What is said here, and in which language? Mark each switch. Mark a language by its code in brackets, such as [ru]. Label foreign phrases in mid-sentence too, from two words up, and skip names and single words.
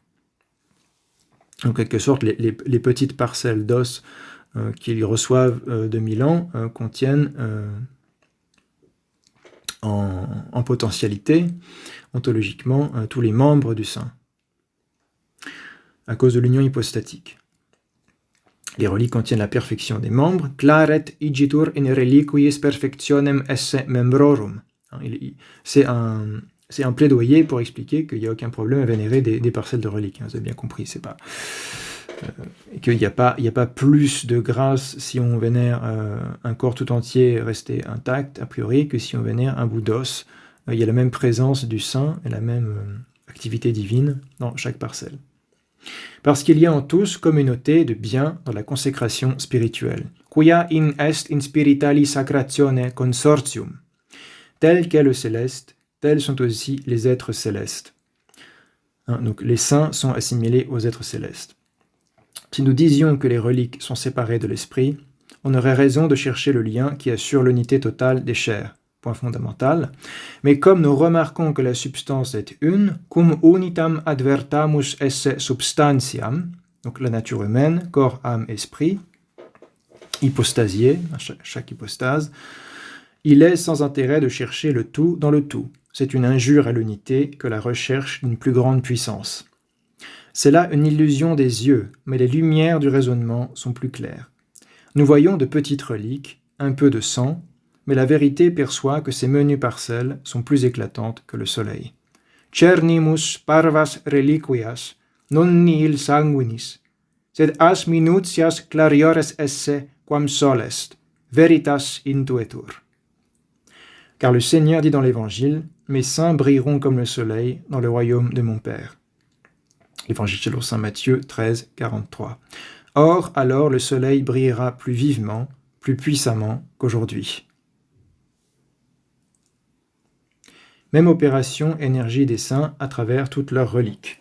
[fr] En quelque sorte, les petites parcelles d'os qu'ils reçoivent de Milan contiennent en potentialité, ontologiquement, tous les membres du saint, à cause de l'union hypostatique. Les reliques contiennent la perfection des membres. [la] Claret igitur in reliquiis perfectionem esse membrorum. [fr] C'est un plaidoyer pour expliquer qu'il n'y a aucun problème à vénérer des parcelles de reliques. Vous avez bien compris, c'est pas... qu'il n'y a pas plus de grâce si on vénère un corps tout entier resté intact, a priori, que si on vénère un bout d'os. Il y a la même présence du saint et la même activité divine dans chaque parcelle. Parce qu'il y a en tous communauté de biens dans la consécration spirituelle. [la] Quia in est in spiritali sacratione consortium. [fr] Tel qu'est le céleste, tels sont aussi les êtres célestes. Donc les saints sont assimilés aux êtres célestes. Si nous disions que les reliques sont séparées de l'esprit, on aurait raison de chercher le lien qui assure l'unité totale des chairs. Point fondamental. Mais comme nous remarquons que la substance est une, [la] cum unitam advertamus esse substantiam, [fr] donc la nature humaine, corps, âme, esprit, hypostasié, chaque hypostase, il est sans intérêt de chercher le tout dans le tout. C'est une injure à l'unité que la recherche d'une plus grande puissance. C'est là une illusion des yeux, mais les lumières du raisonnement sont plus claires. Nous voyons de petites reliques, un peu de sang, mais la vérité perçoit que ces menues parcelles sont plus éclatantes que le soleil. [la] Cernimus parvas reliquias, non nihil sanguinis, sed as minutias clariores esse quam sol est, veritas intuetur. [fr] Car le Seigneur dit dans l'Évangile, « Mes saints brilleront comme le soleil dans le royaume de mon Père. » Évangile selon saint Matthieu 13, 43. Or, alors, le soleil brillera plus vivement, plus puissamment qu'aujourd'hui. Même opération, énergie des saints à travers toutes leurs reliques.